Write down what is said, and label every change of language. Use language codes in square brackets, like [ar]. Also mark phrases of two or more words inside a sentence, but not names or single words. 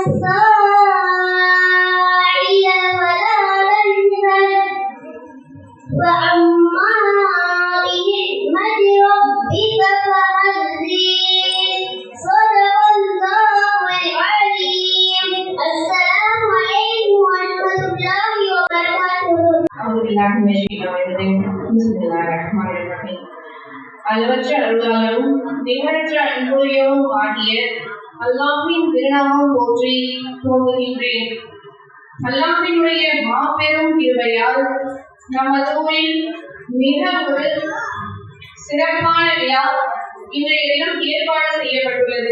[ar] السائل فلا تنهر وأما بنعمة ربك فحدث. صدق الله العظيم. السلام عليكم ورحمة الله وبركاته. أعوذ بالله من الشيطان الرجيم. بسم الله الرحمن الرحيم. [ta] அளவற்ற அருளாளரும் நிகரற்ற அன்புடையவும் ஆகிய அல்லாஹ்வின் திருநாமம் போற்றி துவங்குகின்றேன். அல்லாஹ்வினுடைய மாபெரும் கிருபையால் நமது ஊரில் மிக ஒரு சிறப்பான விழா இன்றைய தினம் ஏற்பாடு செய்யப்பட்டுள்ளது.